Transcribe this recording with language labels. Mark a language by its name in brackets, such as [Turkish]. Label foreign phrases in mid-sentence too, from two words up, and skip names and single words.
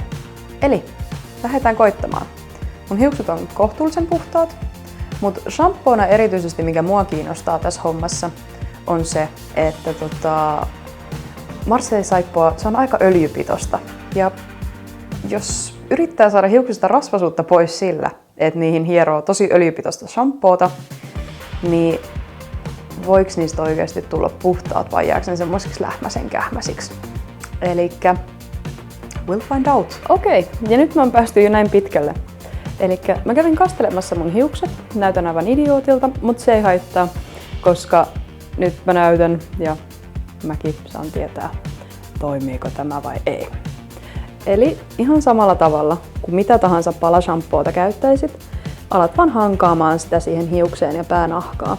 [Finnish] Eli lähdetään koittamaan. Mun hiukset on kohtuullisen puhtaat, mutta shampoona erityisesti mikä mua kiinnostaa tässä hommassa on se, että Marseille-saippua se on aika öljypitoista. Ja jos yrittää saada hiuksista rasvasuutta pois sillä, että niihin hieroo tosi öljypitoista shampoota, niin voiko niistä oikeasti tulla puhtaat vai jääkö ne semmoisiksi lähmäsen kähmäsiksi? [English] Elikkä we'll find out. [Finnish] Okei, ja nyt mä oon päästy jo näin pitkälle. Elikkä mä kävin kastelemassa mun hiukset, näytän aivan idiootilta, mutta se ei haittaa, koska nyt mä näytän ja mäkin saan tietää, toimiiko tämä vai ei. Eli ihan samalla tavalla kuin mitä tahansa palashampoota käyttäisit, alat vaan hankaamaan sitä siihen hiukseen ja päänahkaan.